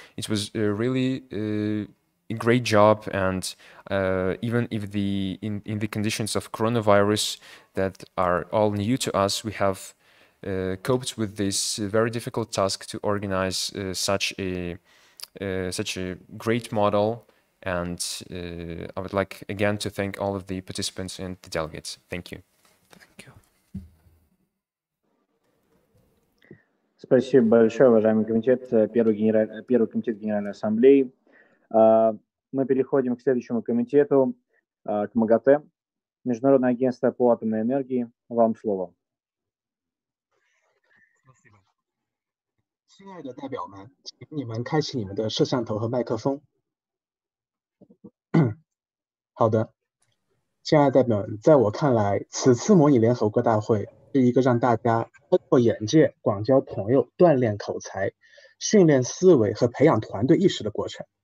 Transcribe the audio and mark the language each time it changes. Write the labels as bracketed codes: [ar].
[en] It was really a great job, and even if in the conditions of coronavirus that are all new to us, we have coped with this very difficult task to organize such a great model. And I would like again to thank all of the participants and the delegates. Thank you. Thank you. [ru] Спасибо большое, уважаемый комитет, первый комитет Генеральной Ассамблеи. Мы переходим к следующему комитету, к МАГАТЭ, Международное агентство по атомной энергии. Вам слово. [zh] 亲爱的代表们，请你们开启你们的摄像头和麦克风。好的，亲爱的代表们，在我看来，此次模拟联合国大会是一个让大家开拓眼界、广交朋友、锻炼口才、训练思维和培养团队意识的过程。